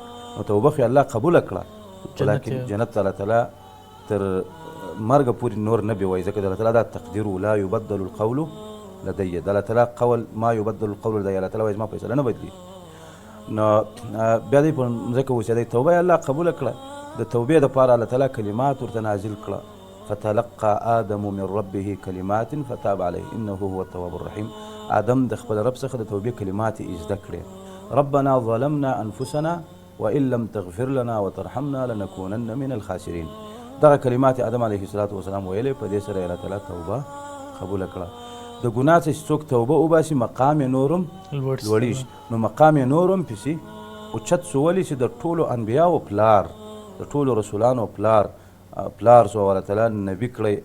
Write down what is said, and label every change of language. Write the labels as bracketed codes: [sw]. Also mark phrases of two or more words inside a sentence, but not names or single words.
[ps] نو توبه خو یې الله قبوله کړه، ولیکن جنت ته الله تعالی تر مرګه پورې نور نه بیوایي، ځکه د الله تعالی دا تقدیر و [ar] لا یبدل القول لدی. [ps] د الله تعالی قول [ar] ما یبدل القول لدی، [ps] الله تعالی وایي زما فیصله نه بدلېږي. نو بیا دی په مځکه اوسېدی، توبه یې الله قبوله کړه. د توبې دپاره الله تعالی کلمات ورته نازل کړه. [ar] فتلقى آدم من ربه كلمات فتاب عليه انه هو التواب الرحيم. [ps] آدم د خپل رب څخه د توبې کلمات یې زده کړې. [ar] ربنا ظلمنا انفسنا وان لم تغفر لنا وترحمنا لنكونن من الخاسرين. [ps] دغه کلمات آدم [ar] علیه الصلاة وسلام [ps] ویلې، په دې سره الله تعالی توبه قبوله کړه. د ګناه څخه چې څوک توبه وباسي مقام یې نورم لوړېږي. نو مقام یې نورم پسې اوچت سو، ولې چې د ټولو انبیاو پلار، د ټولو رسولانو پلار سو، الله تعالی نبي کړی.